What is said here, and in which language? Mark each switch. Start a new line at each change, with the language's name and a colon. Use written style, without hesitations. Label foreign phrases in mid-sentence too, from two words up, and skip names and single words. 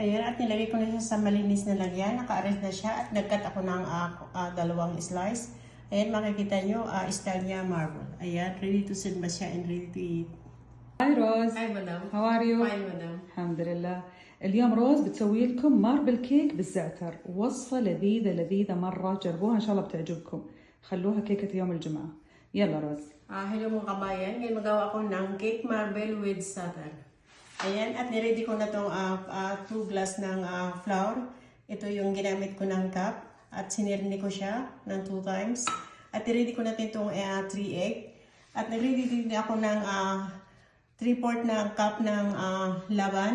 Filipino: Ayan, at nilagay ko na siya sa malinis na lagyan. Naka-arrange na siya at nag-cut ako ng dalawang slice. Ayan, makikita nyo, style niya marble. Ayan,
English: ready to serve
Filipino: ba siya
English: and ready to eat.
Arabic: هاي روز.
English: Hi, madam. How are you؟ Fine, madam.
Arabic: الحمد لله. اليوم روز بتسوي لكم ماربل كيك بالزعتر، وصفة لذيذة لذيذة مرة، جربوها إن شاء الله بتعجبكم. خلوها كيكة يوم الجمعة. يلا روز.
Filipino: Hello mga kabayan, ngayon magawa ako ng
English: cake marble with satar.
Filipino: Ayan, at niready ko na itong 2 glass ng flour. Ito yung ginamit ko ng cup at sinirni ko siya ng 2 times. At niready ko na itong 3 egg. At nagready din ako ng 3/4 na cup ng laban.